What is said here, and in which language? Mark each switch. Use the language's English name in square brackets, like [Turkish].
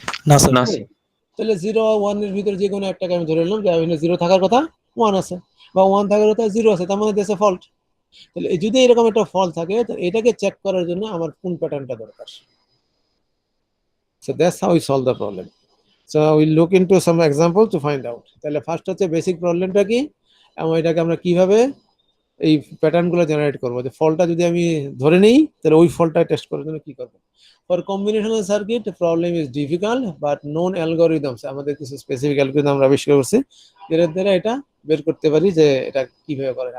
[Bangla] না স্যার। না স্যার। তাহলে 0 1 এর ভিতরে যে কোনো একটাকে আমি ধরে নিলাম যে 0 থাকার কথা 1 আছে, বা 1 থাকার কথা 0 আছে, তার মানে দেশে ফল্ট। তাহলে যদি এরকম একটা ফল্ট থাকে, তো এটাকে চেক করার জন্য আমার কোন প্যাটার্নটা দরকার। [English] So that's how we solve the problem. So we'll look into some example to find out. [Bangla] তাহলে ফার্স্ট হচ্ছে বেসিক প্রবলেমটা কি, এবং এটাকে আমরা কিভাবে এই প্যাটার্নগুলো জেনারেট করবো। যে ফল্টটা যদি আমি ধরে নিই, তাহলে ওই ফল্টটা টেস্ট করার জন্য কি করবো। [English] for combinational circuit problem is difficult but known algorithms, [Bangla] আমাদের কিছু স্পেসিফিক অ্যালগোরিদম আমরা আবিষ্কার করছি, এর দ্বারা এটা বের করতে পারি যে এটা কিভাবে করে।